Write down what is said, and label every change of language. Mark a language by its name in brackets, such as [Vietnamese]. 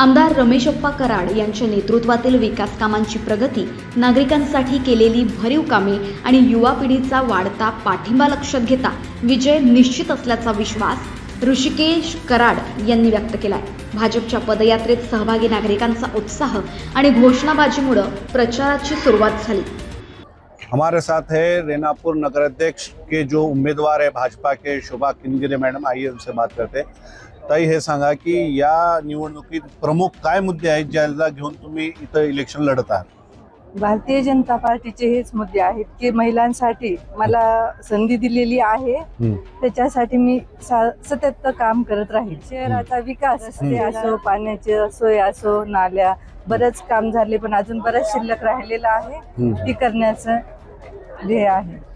[Marathi] आमदार रमेश अप्पा कराड यांच्या नेतृत्वातील विकास कामांची प्रगती, नागरिकांसाठी केलेली भरीव कामे आणि युवा पिढीचा वाढता पाठिंबा लक्षात घेता विजय निश्चित असल्याचा विश्वास ऋषिकेश कराड यांनी व्यक्त केलाय। भाजपच्या पदयात्रेत सहभागी नागरिकांचा उत्साह आणि घोषणाबाजीमुळे प्रचाराची सुरुवात झाली। [Hindi] हमारे साथ है रेणापूर नगराध्यक्ष के जो उम्मीदवार है भाजपा के शोभा अकणगिरे मैडम, आइए उनसे बात करते हैं। [Marathi] ताई, हे सांगा की या निवडणुकीत प्रमुख काय मुद्दे आहेत ज्याला घेऊन तुम्ही इथं इलेक्शन लढत आहात? भारतीय जनता पार्टीचे हेच मुद्दे आहेत की महिलांसाठी मला संधी दिलेली आहे, त्याच्यासाठी मी सतत काम करत राहील। शहराचा विकास, रस्ते असो, पाण्याची सोय असो, नाल्या, बरेच काम झाले पण अजून बरेच शिल्लक राहिलेलं आहे, ती करण्याचं ध्येय आहे।